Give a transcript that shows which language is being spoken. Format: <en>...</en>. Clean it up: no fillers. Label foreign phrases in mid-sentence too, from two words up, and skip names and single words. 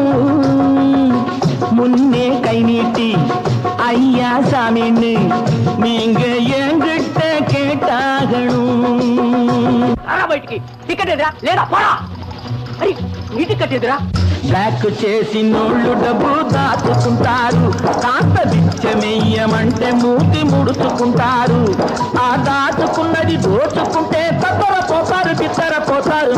<ta>முன்னே கை நீட்டி ஐயா சாமின்னு நீங்க என்கிட்ட கேட்டாகணும்.</ta> <te>బ్లాక్ చేసినోళ్ళు డబ్బు దాచుకుంటారు, కాస్త బిచ్చమెయ్యమంటే మూతి ముడుచుకుంటారు, ఆ దాచుకున్నది దోచుకుంటే తత్తరపోతారు తిత్తరపోతారు.</te>